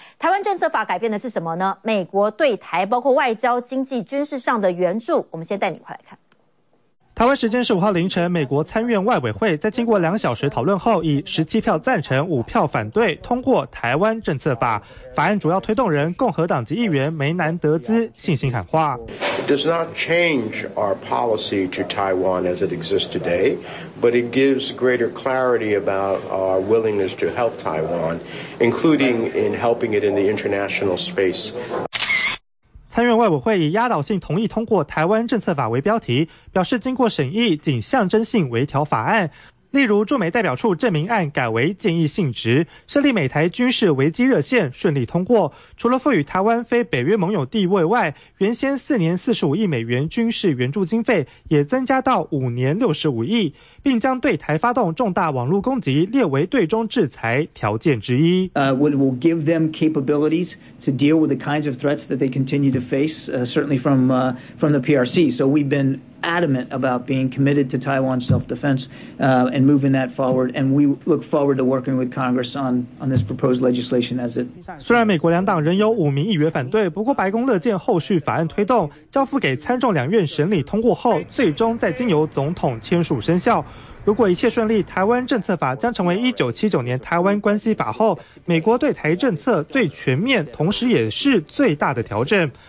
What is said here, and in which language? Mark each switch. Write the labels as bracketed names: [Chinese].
[Chinese] 台湾政策法改变的是什么呢？美国对台包括外交、经济、军事上的援助，我们先带你快来看。台湾时间15号凌晨，美国参院外委会在经过2小时讨论后，以17票赞成、5票反对通过台湾政策法。法案主要推动人共和党籍议员梅南德兹信心喊话 [English] ：Does not change our policy to Taiwan as it exists today, but it gives greater clarity about our willingness to help Taiwan, including in helping it in the international space. [Chinese] 参院外委会以压倒性同意通过台湾政策法为标题，表示经过审议仅象征性微调法案。例如驻美代表处证明案改为建议性质，设立美台军事危机热线顺利通过，除了赋予台湾非北约盟友地位外，原先4年45亿美元军事援助经费也增加到5年65亿，并将对台发动重大网络攻击列为对中制裁条件之一。 [English] We'll give them capabilities to deal with the kinds of threats that they continue to face, certainly from the PRC. So we've been adamant about being committed to Taiwan self-defense, and moving that forward. And we look forward to working with Congress on this proposed legislation as it. [Chinese] 虽然美国两党仍有5名议员反对，不过白宫乐见后续法案推动，交付给参众两院审理通过后，最终再经由总统签署生效。如果一切顺利，台湾政策法将成为1979年台湾关系法后美国对台政策最全面同时也是最大的调整。